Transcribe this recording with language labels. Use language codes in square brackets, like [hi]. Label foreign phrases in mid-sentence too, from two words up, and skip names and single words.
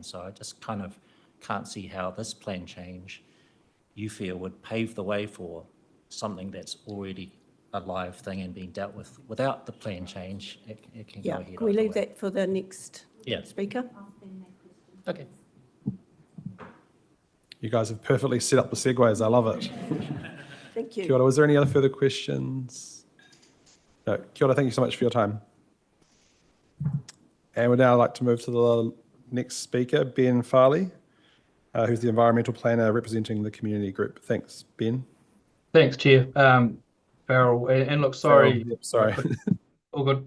[en] So I just kind of can't see how this plan change, you feel, would pave the way for something that's already a live thing and being dealt with. Without the plan change, it can go ahead. Can we either leave way. that for the next speaker? Okay. You guys have perfectly set up the segues. I love it. Thank you. [mi] Kia ora. [en] Was there any other further questions? No. [mi] Kia ora. [en] Thank you so much for your time. And we'd now like to move to the next speaker, Ben Farley, who's the environmental planner representing the community group. Thanks, Ben. Thanks, Chair. Farrell, and look, sorry. Farrell, yep, sorry. All good.